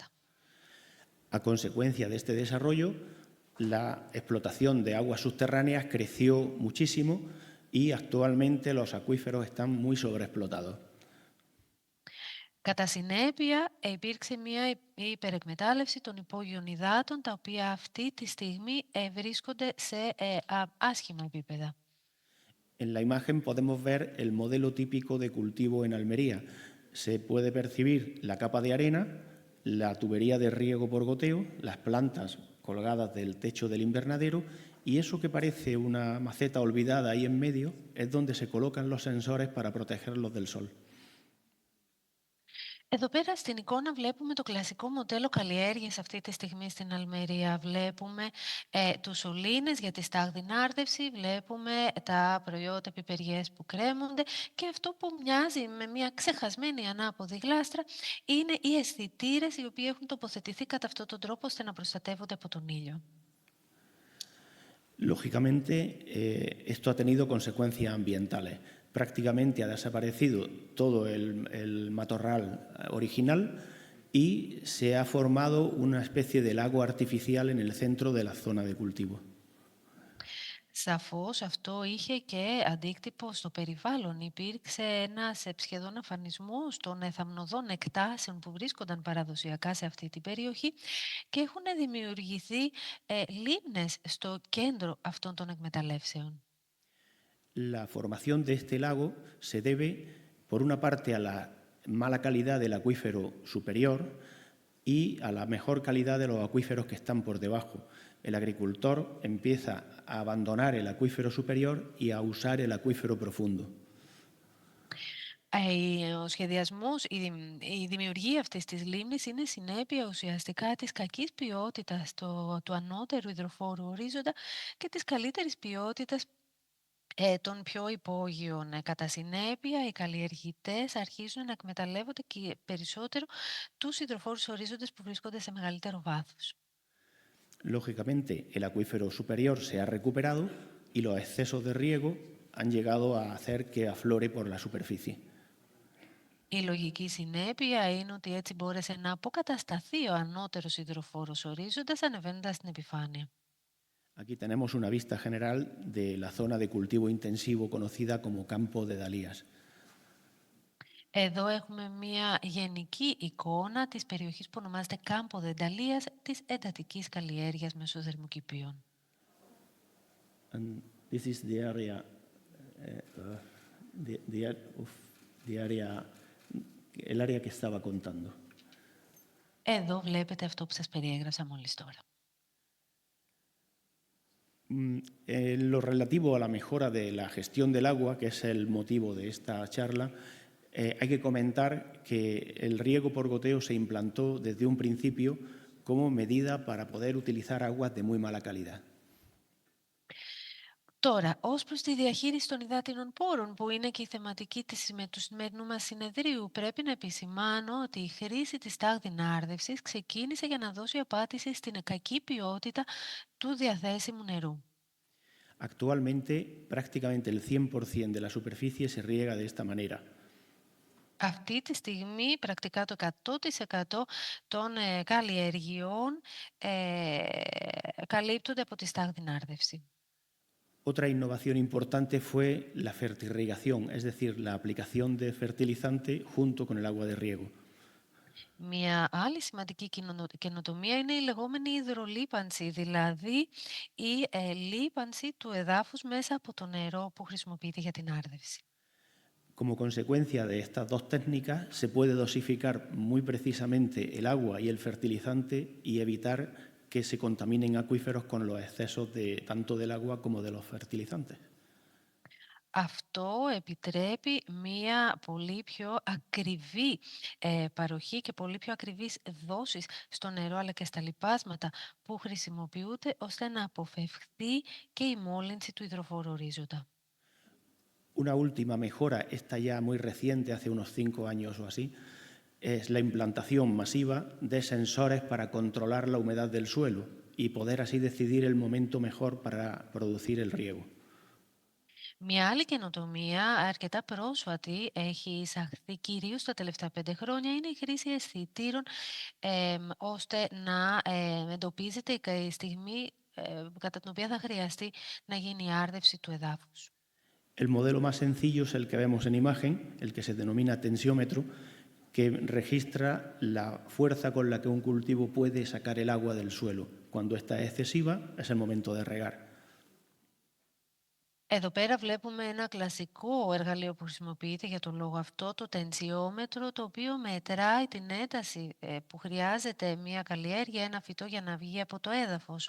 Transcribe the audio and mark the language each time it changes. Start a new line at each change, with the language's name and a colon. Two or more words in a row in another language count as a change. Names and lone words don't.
Spanish: A consecuencia de este desarrollo, la explotación de aguas subterráneas creció muchísimo y actualmente los acuíferos están muy sobreexplotados.
Greek: Κατά συνέπεια, υπήρξε μια υπερεκμετάλλευση των υπόγειων υδάτων, τα οποία αυτή τη στιγμή βρίσκονται σε άσχημα επίπεδα.
Spanish: En la imagen podemos ver el modelo típico de cultivo en Almería. Se puede percibir la capa de arena, la tubería de riego por goteo, las plantas colgadas del techo del invernadero y eso que parece una maceta olvidada ahí en medio es donde se colocan los sensores para protegerlos del sol.
Greek: Εδώ πέρα στην εικόνα βλέπουμε το κλασικό μοντέλο καλλιέργειας αυτή τη στιγμή στην Αλμερία. Βλέπουμε τους σωλήνες για τη στάγδινάρδευση, βλέπουμε τα προϊόντα πιπεριές που κρέμονται και αυτό που μοιάζει με μια ξεχασμένη ανάποδη γλάστρα είναι οι αισθητήρες οι οποίοι έχουν τοποθετηθεί κατά αυτόν τον τρόπο ώστε να προστατεύονται από τον ήλιο.
Spanish: Lógicamente, esto ha tenido consecuencias ambientales. Prácticamente ha desaparecido todo el matorral original y se ha formado una especie de lago artificial en el centro de la zona de cultivo.
Greek: Σαφώς αυτό είχε και αντίκτυπο στο περιβάλλον. Υπήρξε ένας σχεδόν αφανισμός των εθαμνωδών εκτάσεων που βρίσκονταν παραδοσιακά σε αυτή την περιοχή και έχουν δημιουργηθεί λίμνες στο κέντρο αυτών των εκμεταλλεύσεων.
Spanish: La formación de este lago se debe, por una parte, a la mala calidad del acuífero superior y a la mejor calidad de los acuíferos que están por debajo. El agricultor empieza a abandonar el acuífero superior y a usar el acuífero profundo.
Greek: Ο σχεδιασμός, η δημιουργία αυτής της λίμνης είναι συνέπεια ουσιαστικά της κακής ποιότητας του ανώτερου υδροφόρου ορίζοντα και της καλύτερης ποιότητας των πιο υπόγειων. Κατά συνέπεια, οι καλλιεργητές αρχίζουν να εκμεταλλεύονται και περισσότερο τους υδροφόρους ορίζοντες που βρίσκονται σε μεγαλύτερο βάθος.
Spanish: Lógicamente, el acuífero superior se ha recuperado y los excesos de riego han llegado a hacer que aflore por la superficie.
Greek: Η λογική συνέπεια είναι ότι έτσι μπόρεσε να αποκατασταθεί ο ανώτερος υδροφόρος ορίζοντας ανεβαίνοντας στην επιφάνεια.
Spanish: Aquí tenemos una vista general de la zona de cultivo intensivo conocida como Campo de Dalías.
Greek: Εδώ έχουμε μια γενική εικόνα της περιοχής που ονομάζεται Campo de Dalías, της εντατικής καλλιέργειας μεσοθερμοκηπίων.
English: And this is the area,
Spanish: el área que estaba contando.
Greek: Εδώ βλέπετε αυτό που σας περιέγραψα μόλις τώρα.
Spanish: En lo relativo a la mejora de la gestión del agua, que es el motivo de esta charla, hay que comentar que el riego por goteo se implantó desde un principio como medida para poder utilizar aguas de muy mala calidad.
Greek: Τώρα, ως προς τη διαχείριση των υδάτινων πόρων, που είναι και η θεματική του σημερινού μας συνεδρίου, πρέπει να επισημάνω ότι η χρήση της τάγδινάρδευσης ξεκίνησε για να δώσει απάντηση στην κακή ποιότητα του διαθέσιμου νερού.
Spanish: Actualmente, prácticamente el 100% de la superficie se riega de esta manera.
Greek: Αυτή τη στιγμή πρακτικά το 100% των καλλιεργειών καλύπτονται από τη στάγδινάρδευση.
Spanish: Otra innovación importante fue la fertirrigación, es decir, la aplicación de fertilizante junto con el agua de riego.
Greek: Μια άλλη σημαντική καινοτομία είναι η λεγόμενη υδρολίπανση, δηλαδή η λίπανση του εδάφους μέσα από το νερό που χρησιμοποιείται για την άρδευση.
Spanish: Como consecuencia de estas dos técnicas, se puede dosificar muy precisamente el agua y el fertilizante y evitar que se contaminen acuíferos con los excesos tanto del agua como de los fertilizantes.
Greek: Αυτό επιτρέπει μία πολύ πιο ακριβή παροχή και πολύ πιο ακριβείς δόσεις στο νερό αλλά και στα λιπάσματα που χρησιμοποιούνται ώστε να αποφευχθεί και η μόλυνση του υδροφόρου ορίζοντα.
Spanish: Una última mejora, esta ya muy reciente, hace unos 5 años o así, es la implantación masiva de sensores para controlar la humedad del suelo y poder así decidir el momento mejor para producir el riego.
Greek: Μια άλλη καινοτομία αρκετά πρόσφατη έχει εισαχθεί κυρίως τα τελευταία 5 χρόνια είναι η χρήση αισθητήρων ώστε να εντοπίζεται η στιγμή κατά την οποία θα χρειαστεί να γίνει η άρδευση του εδάφους.
Spanish: El modelo más sencillo es el que vemos en imagen, el que se denomina tensiómetro, que registra la fuerza con la que un cultivo puede sacar el agua del suelo. Cuando está excesiva, es el momento de regar.
Greek: Εδώ πέρα βλέπουμε ένα κλασικό εργαλείο που χρησιμοποιείται για τον λόγο αυτό, το τενσιόμετρο, το οποίο μετράει την ένταση που χρειάζεται μια καλλιέργεια, ένα φυτό για να βγει από το έδαφος.